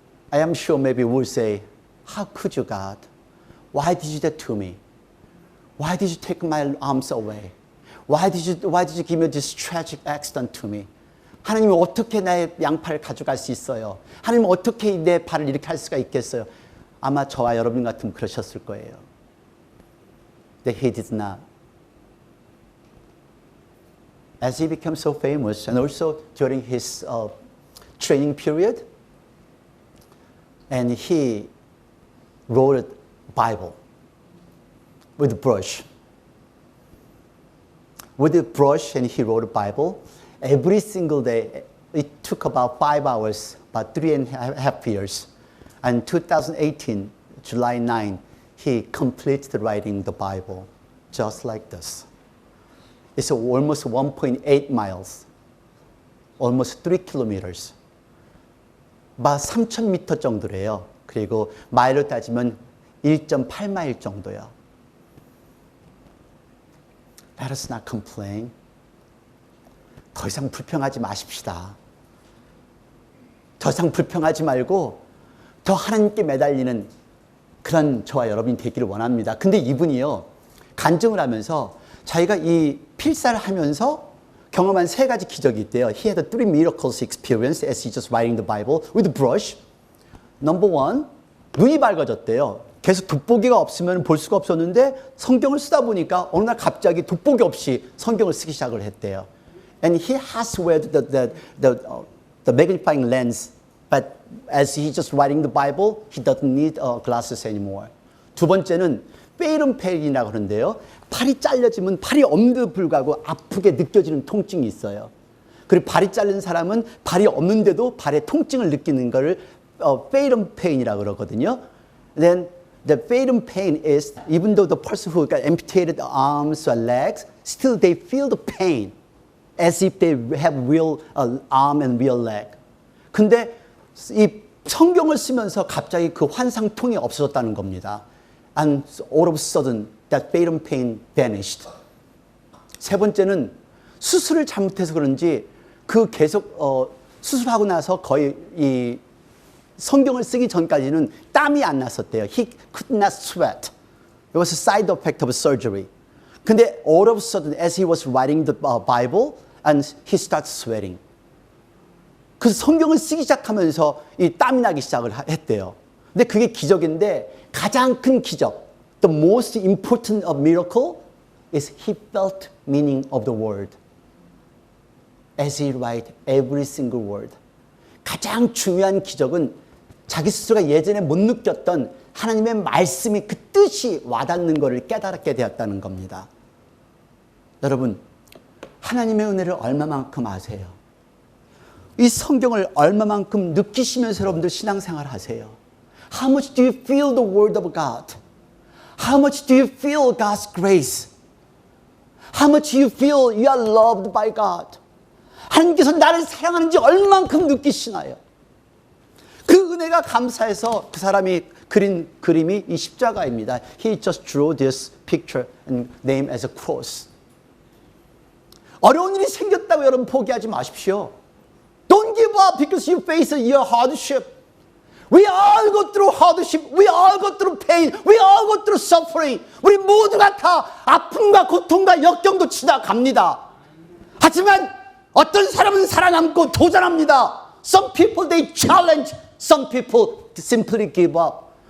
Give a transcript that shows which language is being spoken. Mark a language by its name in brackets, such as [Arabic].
[English] I am sure maybe we'll say, how could you, God? Why did you do that to me? Why did you take my arms away? Why did you give me this tragic accident to me? [Korean] 하나님이 어떻게 나의 양팔을 가져갈 수 있어요? 하나님은 어떻게 내 발을 이렇게 할 수가 있겠어요? 아마 저와 여러분 같으면 그러셨을 거예요. [English] That he did not. As he became so famous and also during his training period, and he wrote a Bible with a brush. With a brush and he wrote a Bible. Every single day, it took about 5 hours, about 3.5 years. And 2018, July 9, he completed writing the Bible, just like this. It's almost 1.8 miles, almost 3 kilometers. [Korean] 막 3,000m 정도래요. 그리고 마일로 따지면 1.8마일 정도요. [English] Let us not complain. [Korean] 더 이상 불평하지 마십시다. 더 이상 불평하지 말고 더 하나님께 매달리는 그런 저와 여러분이 되기를 원합니다. 근데 이분이요, 간증을 하면서 자기가 이 필사를 하면서 경험한 3가지 기적이 있대요. [English] He had 3 miracles experience as he just writing the Bible with a brush. [Korean] Number 1, 눈이 밝아졌대요. 계속 돋보기가 없으면 볼 수가 없었는데 성경을 쓰다 보니까 어느 날 갑자기 돋보기 없이 성경을 쓰기 시작을 했대요. [English] And he has wear the magnifying lens, but as he just writing the Bible, he doesn't need glasses anymore. [Korean] 두 번째는 페이름 페인이라고 하는데요. 팔이 잘려지면 팔이 없는데도 불구하고 아프게 느껴지는 통증이 있어요. 그리고 발이 잘린 사람은 발이 없는데도 발에 통증을 느끼는 것을 페이름 페인이라고 그러거든요. [English] Then the phantom pain is even though the person who got amputated arms or legs, still they feel the pain as if they have real arm and real leg. [Korean] 근데 이 성경을 쓰면서 갑자기 그 환상통이 없어졌다는 겁니다. [English] And all of a sudden that phantom pain vanished. [Korean] 세 번째는 수술을 잘못해서 그런지 그 계속 수술하고 나서 거의 이 성경을 쓰기 전까지는 땀이 안 났었대요. [English] He could not sweat. It was a side effect of surgery. [Korean] 근데 [English] all of a sudden as he was writing the Bible and he started sweating. [Korean] 그래서 성경을 쓰기 시작하면서 이 땀이 나기 시작을 했대요. 근데 그게 기적인데 가장 큰 기적, [English] the most important miracle is he felt meaning of the word. As he write every single word. [Korean] 가장 중요한 기적은 자기 스스로가 예전에 못 느꼈던 하나님의 말씀이 그 뜻이 와닿는 것을 깨달게 되었다는 겁니다. 여러분, 하나님의 은혜를 얼마만큼 아세요? 이 성경을 얼마만큼 느끼시면서 여러분들 신앙생활 하세요? [English] How much do you feel the word of God? How much do you feel God's grace? How much do you feel you are loved by God? [Korean] 하나님께서 나를 사랑하는지 얼만큼 느끼시나요? 그 은혜가 감사해서 그 사람이 그린 그림이 이 십자가입니다. [English] He just drew this picture and named as a cross. [Korean] 어려운 일이 생겼다고 여러분 포기하지 마십시오. [English] Don't give up because you face your hardship. We all go through hardship. We all go through pain. We all go through suffering. [Korean] 우리 모두가 다 아픔과 고통과 역경도 지나갑니다. 하지만 어떤 사람은 살아남고 도전합니다. [English] Some people they challenge. Some people simply give up.